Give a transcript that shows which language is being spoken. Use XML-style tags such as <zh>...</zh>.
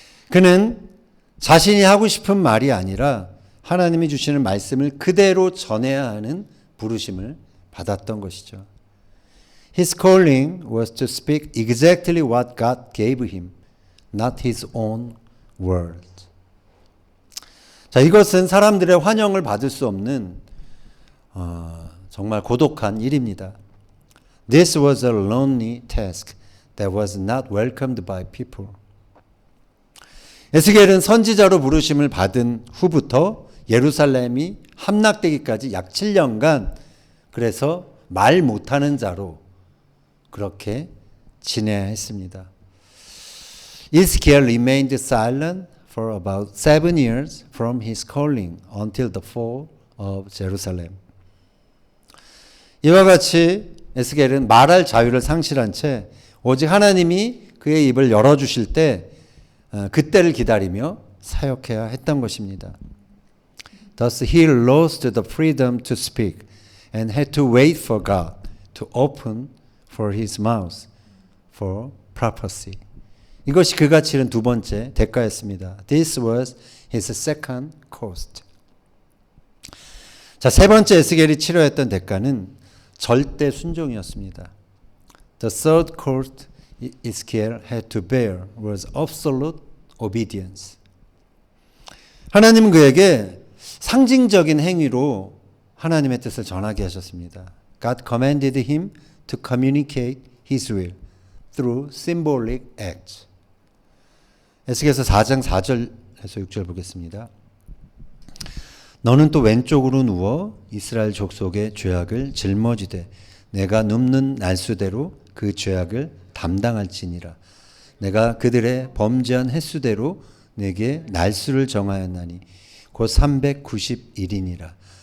<ko>그는 자신이 하고 싶은 말이 아니라 하나님이 주시는 말씀을 그대로 전해야 하는 부르심을 받았던 것이죠.</ko> <en>His calling was to speak exactly what God gave him, not his own word.</en> <ko>자, 이것은 사람들의 환영을 받을 수 없는 정말 고독한 일입니다.</ko> <en>This was a lonely task that was not welcomed by people.</en> <ko>에스겔은 선지자로 부르심을 받은 후부터 예루살렘이 함락되기까지 약 7년간 그래서 말 못하는 자로 그렇게 지내야 했습니다.</ko> <en>Ezekiel remained silent for about 7 years from his calling until the fall of Jerusalem.</en> <ko>이와 같이 에스겔은 말할 자유를 상실한 채 오직 하나님이 그의 입을 열어주실 때 그때를 기다리며 사역해야 했던 것입니다.</ko> <en>Thus he lost the freedom to speak and had to wait for God to open for his mouth for prophecy.</en> <ko>이것이 그가 치른 두 번째 대가였습니다.</ko> <en>This was his second cost.</en> <ko>자, 세 번째 에스겔이 치러했던 대가는 절대 순종이었습니다.</ko> <en>The third cost Ezekiel had to bear was absolute obedience.</en> <ko>하나님은 그에게 상징적인 행위로 하나님의 뜻을 전하게 하셨습니다.</ko> <en>God commanded him to communicate his will through symbolic acts.</en> <ko>에스겔서 4장 4절에서 6절 보겠습니다. 너는 또 왼쪽으로 누워 이스라엘 족속의 죄악을 짊어지되 내가 눕는 날수대로 그 죄악을 담당할지니라. 내가 그들의 범죄한 횟수대로 내게 날수를 정하였나니 곧 390일이니라.</ko>